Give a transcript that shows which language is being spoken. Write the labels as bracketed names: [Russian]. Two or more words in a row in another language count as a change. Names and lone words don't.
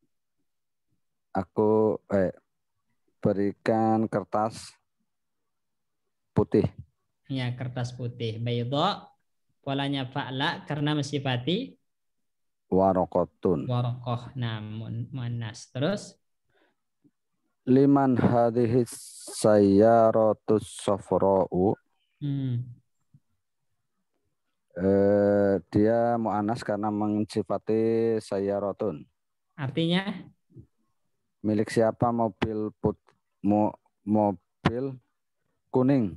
[Indonesian] Aku berikan kertas putih. Ya, kertas putih. Baidho polanya fa'la karena mensifati [Arabic] warokotun. [Indonesian] Warokoh. Nah, muannas. Terus? [Arabic] لمن هذه السيارة الصفراء. [Indonesian] Dia mu'annas karena mensifati sayyaratun. Artinya? Milik siapa mobil mobil kuning?